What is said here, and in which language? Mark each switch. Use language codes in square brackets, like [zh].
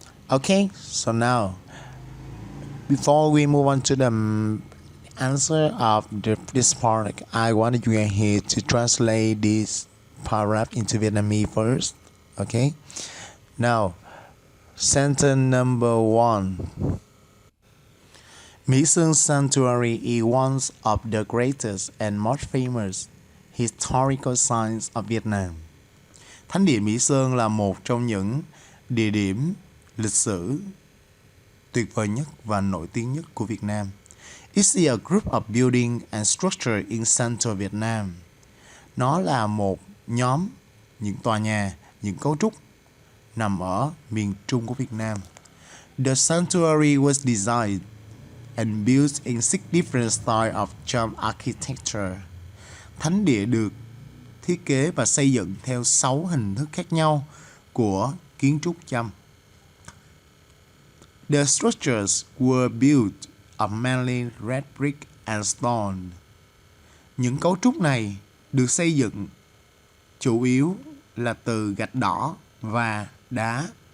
[en] Okay, so now, before we move on to the answer of this part, I want you here to translate this paragraph into Vietnamese first. Okay, now, sentence number 1. Mỹ Sơn Sanctuary is one of the greatest and most famous historical sites of Vietnam. [vi] Thánh địa Mỹ Sơn là một trong những địa điểm lịch sử tuyệt vời nhất và nổi tiếng nhất của Việt Nam. [en] It's a group of building and structure in central Vietnam. [vi] Nó là một nhóm những tòa nhà, những cấu trúc nằm ở miền Trung của Việt Nam. [en] The sanctuary was designed and built in 6 different styles of Cham architecture. [vi] Thánh địa được thiết kế và xây dựng theo 6 hình thức khác nhau của kiến trúc Cham. [en] The structures were built of mainly red brick and stone. [vi] Những cấu trúc này được xây dựng chủ yếu là từ gạch đỏ và đá.